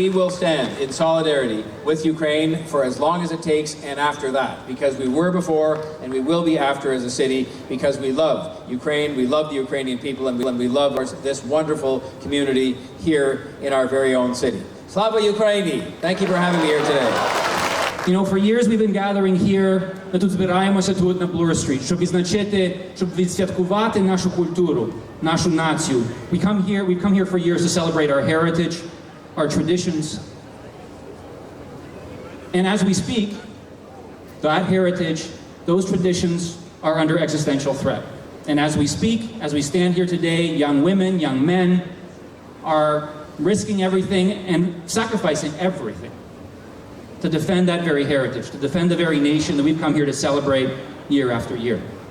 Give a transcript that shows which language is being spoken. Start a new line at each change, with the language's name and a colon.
English: We will stand in solidarity with Ukraine for as long as it takes and after that, because we were before and we will be after as a city, because we love Ukraine, we love the Ukrainian people, and we love this wonderful community here in our very own city. Slava Ukraini! Thank you for having me here today. You know, for years we've been gathering here,
Ukrainian: ми тут збираємося тут на Bloor Street, щоб відзначити, щоб відсвяткувати нашу культуру, нашу націю.
English: We've come here for years to celebrate our heritage, our traditions. And as we speak, that heritage, those traditions are under existential threat. And as we speak, as we stand here today, young women, young men are risking everything and sacrificing everything to defend that very heritage, to defend the very nation that we've come here to celebrate year after year.